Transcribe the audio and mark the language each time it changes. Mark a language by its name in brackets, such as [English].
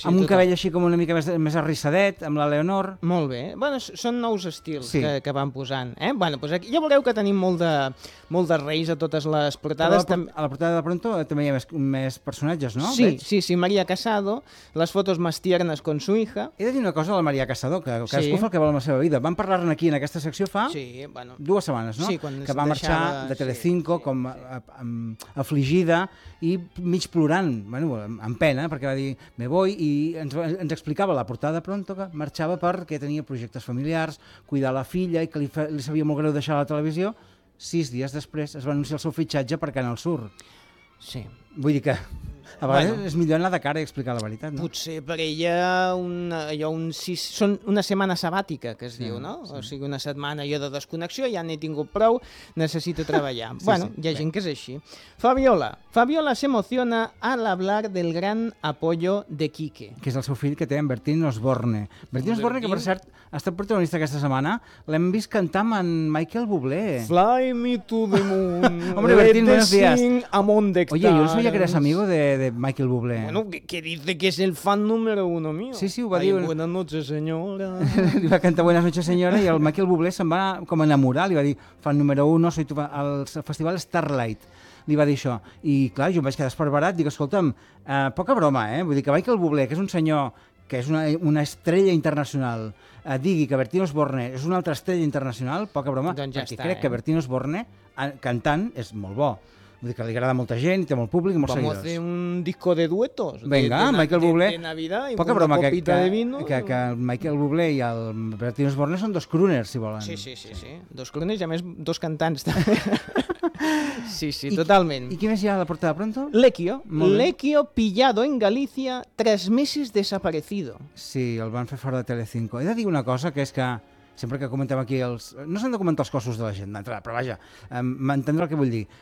[Catalan] amb un cabell així com una mica més arrissadet, amb la Leonor. Molt bé, bueno, són nous estils que van posant. Bueno, pues aquí, ja veureu que tenim molt de reis a totes les portades. A la portada de Pronto també hi ha més personatges, no? [Spanish] Sí, sí, Maria Casado, [Catalan] les fotos [Spanish] más tiernas con su hija. [Catalan] He de dir una cosa de la Maria Casado, que cadascú fa el que vol amb la seva vida. Vam parlar-ne aquí en aquesta secció fa dues setmanes, no? Sí, quan que va marxar de Telecinco, com afligida i mig plorant, bueno, amb pena, perquè va dir [Spanish] me voy, [Catalan] i ens explicava la portada Pronto que marxava perquè tenia projectes familiars, cuidar la filla, i que li sabia molt greu deixar la televisió. Sis dies després es va anunciar el seu fitxatge per Canal Sur. Sí. Vull dir que a vegades és millor anar de cara i explicar la veritat, no? Potser per ella són una setmana sabàtica, que es diu, no? Sí. O sigui, una setmana jo de desconnexió, ja n'he tingut prou, necessito treballar. Sí, bueno, sí, hi ha gent que és així. Fabiola. [Spanish] Fabiola se emociona al hablar del gran apoyo de Quique. [Catalan] Que és el seu fill que té, en Bertín Osborne. Bertín Osborne, que per cert, ha estat protagonista aquesta setmana, l'hem vist cantar amb en Michael Bublé. [English] Fly me to the moon. [Spanish] Hombre, Bertín, buenos días. Oye, yo no sabía que eres amigo de Michael Bublé. Bueno, que dice que es el fan número uno mío. [Catalan] Sí, sí, ho va dir. [Spanish] Ay, buenas noches, señora. [Catalan] Li va cantar [Spanish] buenas noches, señora, [Catalan] i el Michael Bublé se'n va com a enamorar. Li va dir, [Spanish] fan número uno, soy tu fan. [Catalan] El festival Starlight. Li va dir això. I clar, jo em vaig quedar esperbarat. Dic, escolta'm, poca broma, eh? Vull dir que Michael Bublé, que és un senyor que és una estrella internacional, digui que Bertín Osborne és una altra estrella internacional, poca broma, doncs ja perquè està, crec que Bertín Osborne, cantant, és molt bo. Vull dir que li agrada molta gent i té molt públic i molts seguidors. [Spanish] Vamos a hacer un disco de duetos. [Catalan] Vinga, Michael Bublé. [Spanish] De Navidad y [Catalan] poca broma, [Spanish] copita que, de vino. [Catalan] Que el Michael Bublé i el Bertín Osborne són dos crooners, si volen. Sí. Dos crooners i, a més, dos cantants, també. Sí, totalment. I qui més hi ha a la portada Pronto? Lekio. [Spanish] Lekio pillado en Galicia, tres meses desaparecido. [Catalan] Sí, el van fer fora de Telecinco. He de dir una cosa, que és que sempre que comentem aquí els... No s'han de comentar els cossos de la gent d'entrada, però vaja, m'entendre el que vull dir.